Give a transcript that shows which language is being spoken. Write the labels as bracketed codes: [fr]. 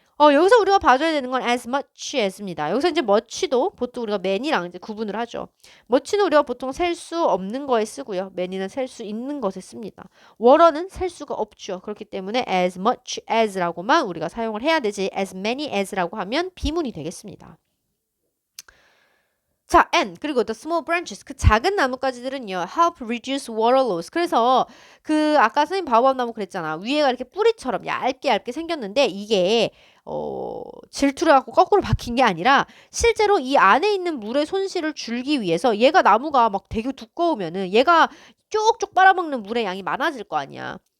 [ko] 여기서 우리가 봐줘야 되는 건 as much as입니다. 여기서 이제 much도 보통 우리가 many랑 이제 구분을 하죠. much는 우리가 보통 셀 수 없는 거에 쓰고요. many는 셀 수 있는 것에 씁니다. what은 셀 수가 없죠. 그렇기 때문에 as much as라고만 우리가 사용을 해야 되지 as many as라고 하면 비문이 되겠습니다. 자, [en] and [ko] 그리고 [en] the small branches [ko] 그 작은 나뭇가지들은요 [en] help reduce water loss. [ko] 그래서 그 아까 선생님 바오밥 나무 그랬잖아. 위에가 이렇게 뿌리처럼 얇게 생겼는데 이게 질투를 갖고 거꾸로 박힌 게 아니라 실제로 이 안에 있는 물의 손실을 줄기 위해서 얘가 나무가 막 되게 두꺼우면은 얘가 쪽쪽 빨아먹는 물의 양이 많아질 거 아니야.